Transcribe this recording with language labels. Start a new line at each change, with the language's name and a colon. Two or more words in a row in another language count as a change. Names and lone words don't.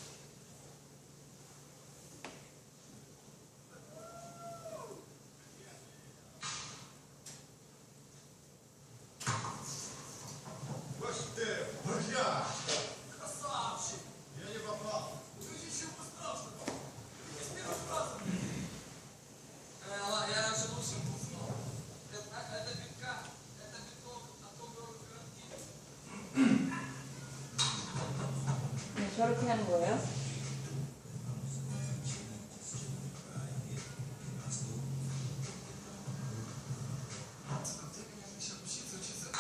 Russian: Друзья! Красавчик! Я не попал. Ты еще быстрее, что ли? Ты с первого раза. Ладно, я раньше лучше был снова. Это битка. Это биток. А то говорю, городки.
Korean: 네, 저렇게 하는 거예요.
Russian: Ты, конечно, еще учиться.